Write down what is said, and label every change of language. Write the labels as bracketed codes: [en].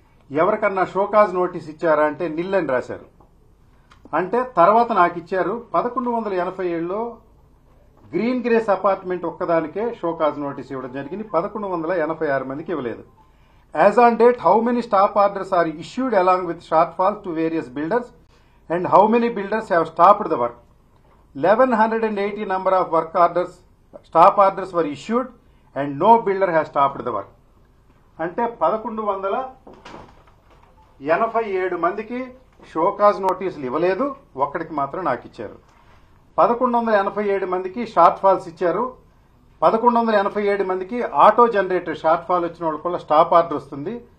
[te] ఎవరికన్నా show cause notice ఇచ్చారా అంటే నిల్ అని రాశారు. అంటే తర్వాత నాకు ఇచ్చారు 1187లో గ్రీన్ గ్రేస్ అపార్ట్మెంట్ ఒక్కదానికే షోకాజ్ నోటీస్ ఇవ్వడం జరిగింది, 1186 మందికి ఇవ్వలేదు. [en] As on date how many stop orders are issued along with shortfalls to various builders and how many builders have stopped the work. 1180 number of work orders, stop orders were issued and no builder has stopped the work. [te] అంటే 1187 మందికి show cause నోటీసులు ఇవ్వలేదు, ఒక్కడికి మాత్రం నాకు ఇచ్చారు. 1187 మందికి short falls ఇచ్చారు. 1187 మందికి ఆటో జనరేటర్ షార్ట్ ఫాల్ వచ్చిన వాళ్ళు కూడా స్టాప్ ఆర్డర్ వస్తుంది.